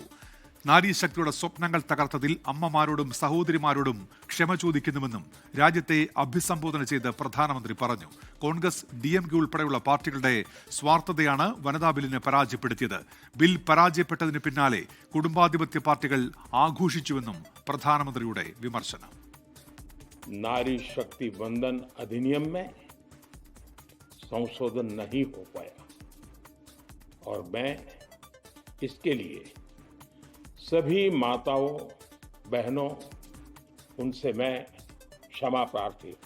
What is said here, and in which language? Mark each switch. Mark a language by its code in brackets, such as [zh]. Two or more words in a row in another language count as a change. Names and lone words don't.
[ml] നാരീശക്തിയുടെ സ്വപ്നങ്ങൾ തകർത്തതിൽ അമ്മമാരോടും സഹോദരിമാരോടും ക്ഷമ ചോദിക്കുന്നുവെന്നും രാജ്യത്തെ അഭിസംബോധന ചെയ്ത് പ്രധാനമന്ത്രി പറഞ്ഞു. കോൺഗ്രസ്, DMK ഉൾപ്പെടെയുള്ള പാർട്ടികളുടെ സ്വാർത്ഥതയാണ് വനിതാ ബില്ലിനെ പരാജയപ്പെടുത്തിയത്. ബിൽ പരാജയപ്പെട്ടതിന് പിന്നാലെ കുടുംബാധിപത്യ പാർട്ടികൾ ആഘോഷിച്ചുവെന്നും പ്രധാനമന്ത്രിയുടെ വിമർശനം. [hi] नारी शक्ति वंदन अधिनियम में संशोधन नहीं हो पाया और मैं इसके लिए सभी माताओं बहनों उनसे मैं क्षमा प्रार्थी हूं.